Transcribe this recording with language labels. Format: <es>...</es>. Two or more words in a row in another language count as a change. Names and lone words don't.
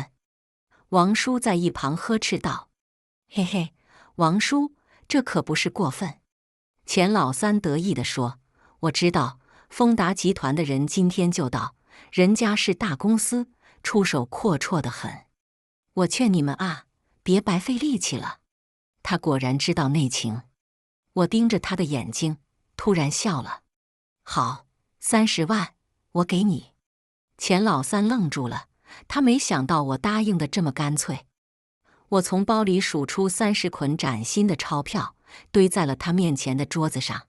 <zh>王叔在一旁呵斥道：“嘿嘿，王叔，這可不是過分。” 錢老三得意地說：“我知道，豐達集團的人今天就到，人家是大公司，出手闊綽得很。我勸你們啊，別白費力氣了。” 他果然知道內情。我盯着他的眼睛，突然笑了。“好，30萬，我給你。” 錢老三愣住了，他沒想到我答應的這麼乾脆。我從包裡數出30捆嶄新的鈔票，堆在了他面前的桌子上。</zh>